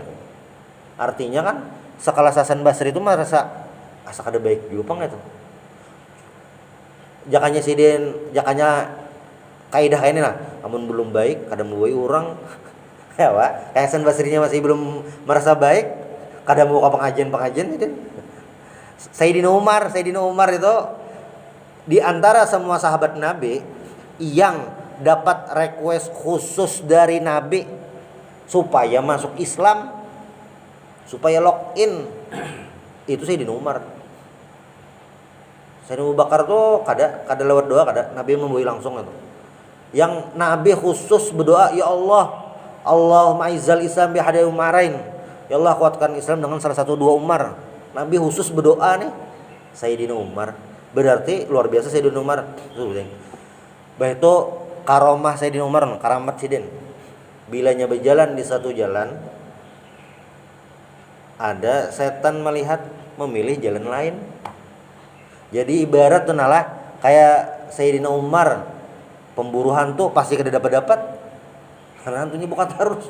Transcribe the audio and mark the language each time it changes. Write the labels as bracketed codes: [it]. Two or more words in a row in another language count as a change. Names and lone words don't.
[bjn] Artinya kan sekelas Hasan Basri itu merasa asa kada baik juga pang itu. Jakanya kaidah ini lah, amun belum baik kada membawai orang. Ya Pak, Hasan Basrinya masih belum merasa baik, kada mau ke pengajian itu. Sayyidina Umar itu di antara semua sahabat Nabi yang dapat request khusus dari Nabi supaya masuk Islam, supaya login, itu Sayyidina Umar. Sayyidina Abu Bakar tuh kada lewat doa, kada Nabi membui langsung itu. Yang Nabi khusus berdoa, [ar] يا الله، اللهم أعز الإسلام بأحد العمرين. [bjn] Ya Allah kuatkan Islam dengan salah satu 2 Umar. Nabi khusus berdoa nih Sayyidina Umar. Berarti luar biasa Sayyidina Umar. Bah itu karomah Sayyidina Umar, karamat sidin. Bilanya berjalan di satu jalan, ada setan melihat memilih jalan lain. Jadi ibarat tenalah kayak Sayyidina Umar, pemburu hantu pasti kada dapat karena hantunya bukan tarus.